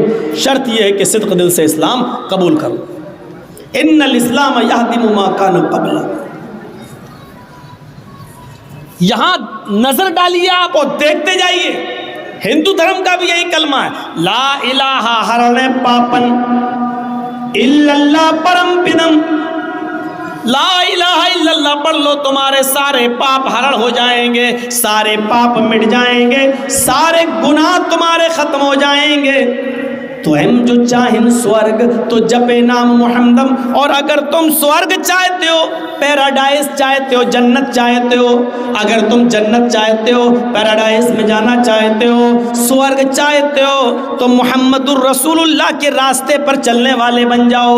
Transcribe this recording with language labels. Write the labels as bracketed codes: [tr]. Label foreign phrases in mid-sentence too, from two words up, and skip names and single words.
[ur] شرط یہ ہے کہ صدق دل سے اسلام قبول کرو. [ar] ان الاسلام یہدم ما کان قبلہ. [ur] یہاں نظر ڈالیے آپ اور دیکھتے جائیے، ہندو دھرم کا بھی یہی کلمہ ہے، [ar] لا الہ [ur] ہرن پاپن [ar] الا اللہ [ur] پرم پدم. [ar] لا الہ الا اللہ [ur] پڑھ لو، تمہارے سارے پاپ ہرن ہو جائیں گے، سارے پاپ مٹ جائیں گے، سارے گناہ تمہارے ختم ہو جائیں گے. تو ہم جو چاہیں سورگ تو جپے نام محمدم. اور اگر تم سورگ چاہتے ہو, پیراڈائز چاہتے ہو, جنت چاہتے ہو, اگر تم جنت چاہتے ہو, پیراڈائز میں جانا چاہتے ہو, سورگ چاہتے ہو, تو محمد الرسول اللہ کے راستے پر چلنے والے بن جاؤ.